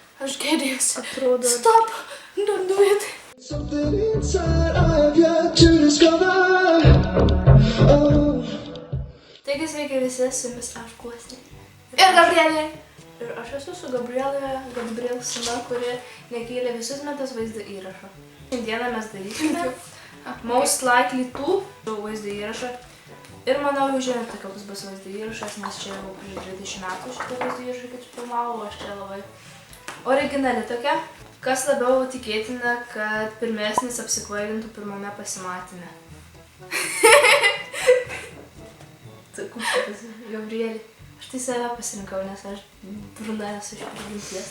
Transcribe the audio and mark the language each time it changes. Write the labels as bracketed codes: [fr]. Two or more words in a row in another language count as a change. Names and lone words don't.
[lt] Aš gėdėjausi. Atrodo. [en] Stop! Don't do it. Something inside I have yet to discover. Oh. [lt] Taigi sveiki visi, su jumis aš Guosnė. Ir Gabrielė. Ir aš esu su Gabriel Sina, kuri nekėlė visus metus vaizdo įrašo. Šiandieną mes darysime [en] most likely to [lt] vaizdo įrašą. Ir manau, jau žinote, koks bus vaizdo įrašas, nes čia jau prieš 20 metų šitą vaizdo įrašą, kaip filmavau, aš čia labai originali tokia. Kas labiau tikėtina, kad pirmesnis apsikvailintų pirmame pasimatyme? Gabrielė, aš tai save pasirinkau, nes aš bruna esu iš prigimties.